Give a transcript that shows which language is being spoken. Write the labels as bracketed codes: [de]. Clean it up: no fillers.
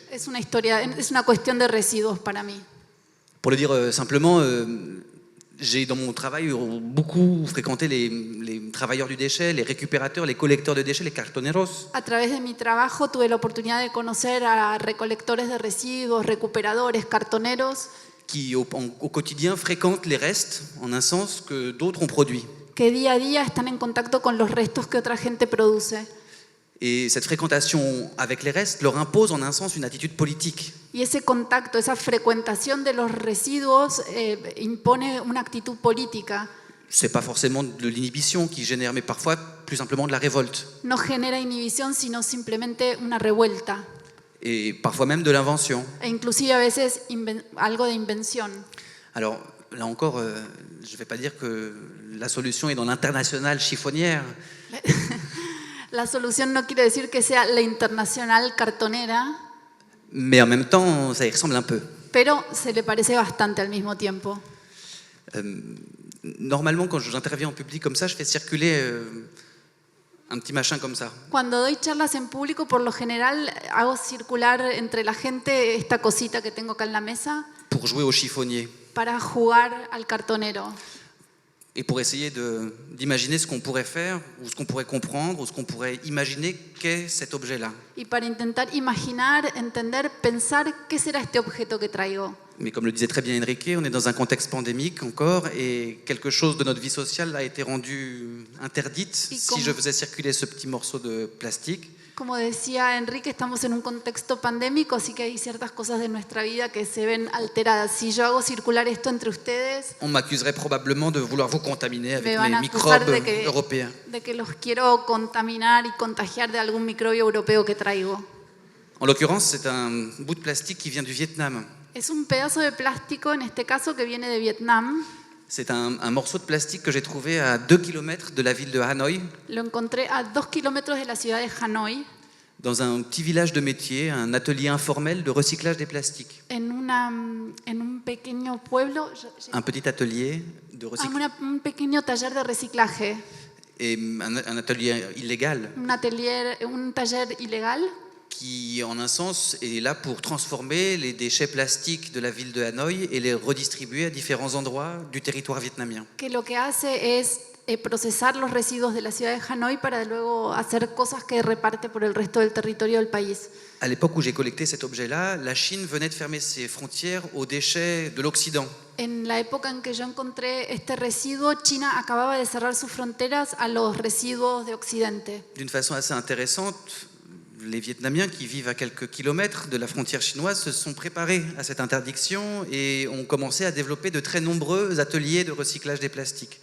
[es] Es una cuestión de residuos para mí. [fr] Pour le dire simplement, j'ai dans mon travail beaucoup fréquenté les travailleurs du déchet, les récupérateurs, les collecteurs de déchets, les cartoneros. [es] A través de mi trabajo tuve la oportunidad de conocer a recolectores de residuos, recuperadores, cartoneros. [fr] Qui au quotidien fréquentent les restes, en un sens, que d'autres ont produits. [es] que día a día están en contacto con los restos que otra gente produce. [fr] Et cette fréquentation avec les restes leur impose en un sens une attitude politique. [es] Y ese contacto, esa frecuentación de los residuos impone una actitud política. [fr] C'est pas forcément de l'inhibition qui génère, mais parfois plus simplement de la révolte. [es] No genera inhibición, sino simplemente una revuelta. [fr] Et parfois même de l'invention. [es] E inclusive a veces algo de invención. [fr] Alors là encore, je ne vais pas dire que la solution est dans l'internationale chiffonnière, [es] La solución no quiere decir que sea la internacional cartonera, [fr] mais en même temps, ça y ressemble un peu. [es] pero se le parece bastante al mismo tiempo. [fr] Normalement, quand j'interviens en public comme ça, je fais circuler un petit machin comme ça. [es] Cuando doy charlas en público, por lo general hago circular entre la gente esta cosita que tengo acá en la mesa [fr] Pour jouer au chiffonnier [es] para jugar al cartonero [fr] et pour essayer d'imaginer ce qu'on pourrait faire ou ce qu'on pourrait comprendre ou ce qu'on pourrait imaginer qu'est cet objet-là. [es] y para intentar imaginar, entender, pensar qué será este objeto que traigo. [fr] Mais comme le disait très bien Enrique, on est dans un contexte pandémique encore et quelque chose de notre vie sociale a été rendu interdite Et si je faisais circuler ce petit morceau de plastique. [es] Como decía Enrique, estamos en un contexto pandémico, así que hay ciertas cosas de nuestra vida que se ven alteradas. Si yo hago circular esto entre ustedes, [fr] On m'accuserait probablement de vouloir vous contaminer avec [es] me van [fr] mes [es] a acusar [fr] microbes [es] de [fr] européens. [es] que los quiero contaminar y contagiar de algún microbio europeo que traigo. [fr] En l'occurrence, c'est un bout de plastique qui vient du Vietnam. [es] Es un pedazo de plástico, en este caso, que viene de Vietnam. [fr] C'est un morceau de plastique que j'ai trouvé à 2 km de la ville de Hanoï, [es] Lo encontré a 2 kilómetros de la ciudad de Hanoi, [fr] dans un petit village de métier, un atelier informel de recyclage des plastiques. [es] en un pequeño pueblo, [fr] Un petit atelier de recyclage. [es] un pequeño taller de reciclaje, [fr] Et un atelier illégal [es] un taller ilegal [fr] qui, en un sens, est là pour transformer les déchets plastiques de la ville de Hanoï et les redistribuer à différents endroits du territoire vietnamien. [es] que lo que hace es procesar los residuos de la ciudad de Hanoi para luego hacer cosas que reparte por el resto del territorio del país. [fr] À l'époque où j'ai collecté cet objet-là, la Chine venait de fermer ses frontières aux déchets de l'Occident. [es] En la época en que yo encontré este residuo, China acababa de cerrar sus fronteras a los residuos de Occidente. [fr] D'une façon assez intéressante, les Vietnamiens qui vivent à quelques kilomètres de la frontière chinoise se sont préparés à cette interdiction et ont commencé à développer de très nombreux ateliers de recyclage des plastiques.